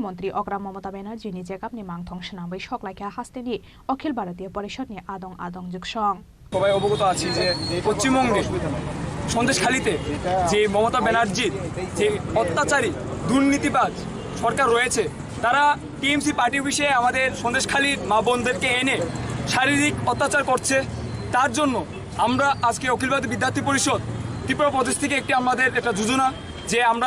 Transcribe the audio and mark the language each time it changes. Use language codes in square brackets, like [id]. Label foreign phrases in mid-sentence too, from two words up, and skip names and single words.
[brx] मंत्री अग्रा ममता बेनार्जीनि जेगाबनि मांथं सोनाबै सकलायखा हास्टेनि अखिल भारतीय परिषदनि आदं आदं जुगसं [bn] সবাই অবগত আছি যে পশ্চিমবঙ্গে সন্দেশখালীতে যে মমতা ব্যানার্জির যে অত্যাচারী দুর্নীতিবাজ সরকার রয়েছে তারা টিএমসি পার্টি বিষয়ে আমাদের সন্দেশখালীর মা বোনদেরকে এনে শারীরিক অত্যাচার করছে তার জন্য আমরা আজকে অখিল ভারতীয় বিদ্যার্থী পরিষদ ত্রিপুরা প্রদেশ থেকে আমাদের একটা যোজনা যে আমরা